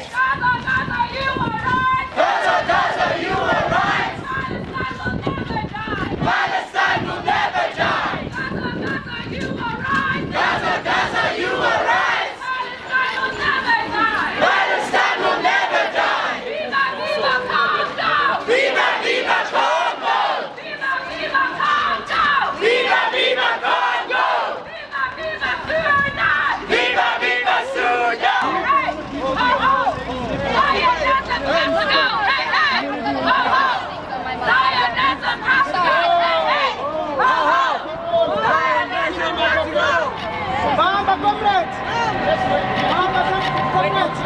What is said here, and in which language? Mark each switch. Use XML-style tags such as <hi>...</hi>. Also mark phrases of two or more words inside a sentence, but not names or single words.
<en>Gaza, Gaza, you were right. Gaza, Gaza, you were right. Palestine will never die. Palestine will never die. Gaza, Gaza, you were right. Gaza, Gaza, you were right. Palestine will never die. Palestine will never die. Viva, viva Congo. Viva, viva Congo. Viva, viva Congo. Viva, viva Congo. Viva, viva Sudan. Viva, viva Sudan. Hey, ho, ho. Zionism has to go. Hey, hey. Ho, ho. Zionism has to go. Hey, hey. Ho, ho. Zionism has to go. Mama, comrades! Mama, comrades!</en>